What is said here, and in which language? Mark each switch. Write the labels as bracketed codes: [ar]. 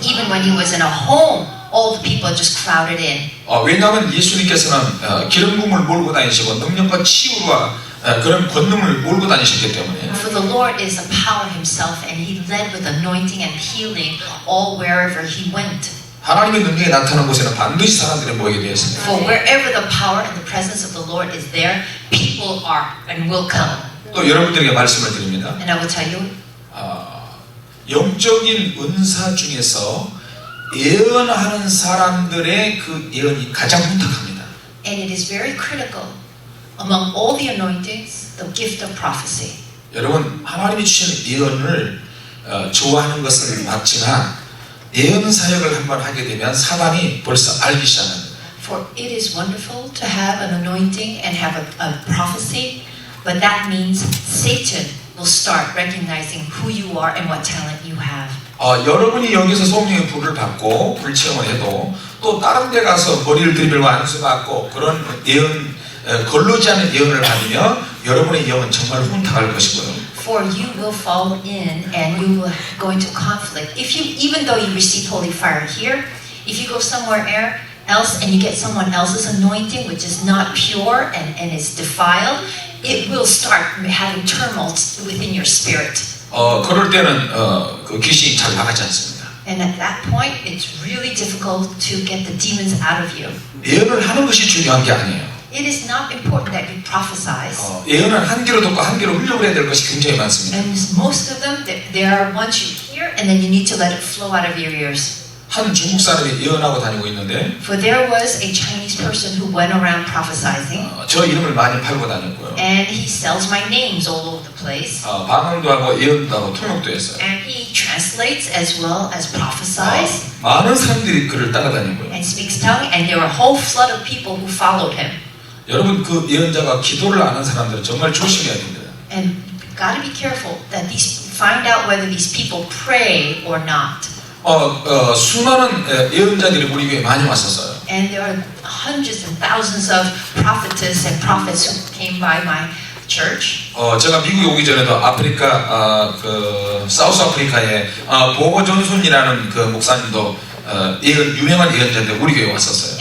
[en] Even when He was in a home, all the people just crowded in. [ko] 왜냐하면 예수님께서는 기름 부음을 몰고 다니시고 능력과 치유와 그런 권능을 몰고 다니셨기 때문에 [en] For the Lord is a power Himself, and He led with anointing and healing all wherever He went. [ko] 하나님의 능력이 나타나는 곳에는 반드시 사람들이 모이게 되어 있습니다. [en] For wherever the power and the presence of the Lord is there, people are and will come. [ko] 또 여러분들에게 말씀을 드립니다. [en] And I will tell you, [ko] 영적인 은사 중에서 예언하는 사람들의 그 예언이 가장 혼탁합니다. [en] and it is very critical among all the anointings, the gift of prophecy. [ko] 여러분 하나님이 주시는 예언을 좋아하는 것은 맞지만 예언 사역을 한번 하게 되면 사단이 벌써 알기 시작합니다. [en] For it is wonderful to have an anointing and have a prophecy, but that means Satan will start recognizing who you are and what talent you have. [ko] 여러분이 여기서 성령의 불을 받고 불체험을 해도 또 다른 데 가서 머리를 들이밀고 안수 받고 그런 예언 걸르지 않은 예언을 받으면 여러분의 영은 정말 혼탁할 것이고요. [en] For you will fall in and you will go into conflict. If you, even though you receive holy fire here, if you go somewhere else and you get someone else's anointing which is not pure and is defiled, it will start having tumults within your spirit. [ko] 그럴 때는 그 귀신이 잘 나가지 않습니다. [en] And at that point, it's really difficult to get the demons out of you. [ko] 예언을 하는 것이 중요한 게 아니에요. [en] It is not important that you prophesize. [ko] 예언은 한 귀로 듣고 한 귀로 흘려고 해야 될 것이 굉장히 많습니다. [en] And most of them, there are ones you hear and then you need to let it flow out of your ears. [ko] 한 중국 사람이 예언하고 다니고 있는데 [en] For there was a Chinese person who went around prophesizing, [ko] 저 이름을 많이 팔고 다녔고요. [en] and he sells my names all over the place. [ko] 방언도 하고 예언도 하고 통역도 했어요. [en] And he translates as well as prophesies [ko] 많은 사람들이 그를 따라다니고요. [en] and speaks tongue, and there were a whole flood of people who followed him. [ko] 여러분 그 예언자가 기도를 안 한 사람들은 정말 조심해야 됩니다. [en] And got to be careful that find out whether these people pray or not. [ko] 수많은 예언자들이 우리 교회에 많이 왔었어요. [en] And there are hundreds and thousands of prophetess and prophets who came by my church. [ko] 제가 미국에 오기 전에도 아프리카 그 사우스 아프리카에 보거 존슨이라는 그 목사님도 유명한 예언자인데 우리 교회에 왔었어요.